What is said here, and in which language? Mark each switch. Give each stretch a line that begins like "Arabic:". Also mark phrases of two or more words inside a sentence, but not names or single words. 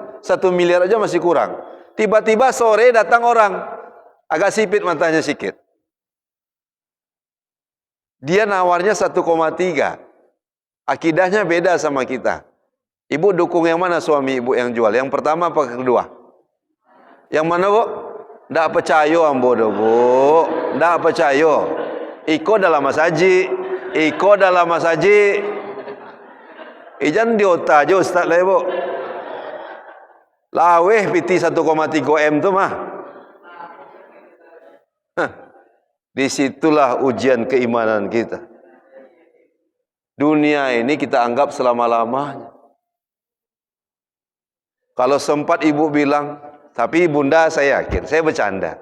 Indonesian: 1 miliar aja masih kurang. Tiba-tiba sore datang orang. Agak sipit matanya sikit. Dia nawarnya 1,3. Akidahnya beda sama kita. Ibu dukung yang mana suami ibu yang jual? Yang pertama apa kedua? Yang mana, Bu?
Minangkabau: Ndak percaya ambo do, Bu. Ndak percaya. Iko dalam masaji. Iko dalam masaji. Ijan diota aja Ustaz lah, Bu. Laweh piti 1,3 M tu mah.
Indonesian: Disitulah ujian keimanan kita. Dunia ini kita anggap selama-lamanya. Kalau sempat ibu bilang, tapi bunda saya yakin, saya bercanda.